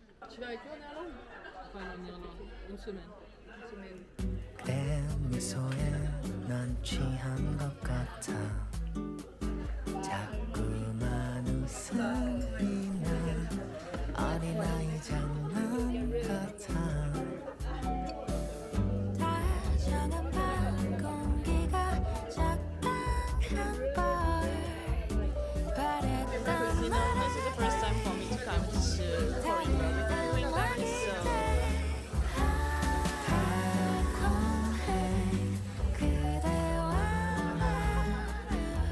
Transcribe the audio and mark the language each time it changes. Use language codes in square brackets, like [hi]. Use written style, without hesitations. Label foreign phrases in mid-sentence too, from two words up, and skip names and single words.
[fr] Tu vas avec moi, Nerlan? Enfin, en Irlande. Une semaine. Une semaine. [ko] 내 미소에 넌 취한 것 같아 자꾸만 웃음이 나 어린아이 장난 같아 다정한 밤 공기가 적당한 걸 바랬던 [en] This is the first time for me to come to Korea with you and guys, so [ko] 달콤해 그대와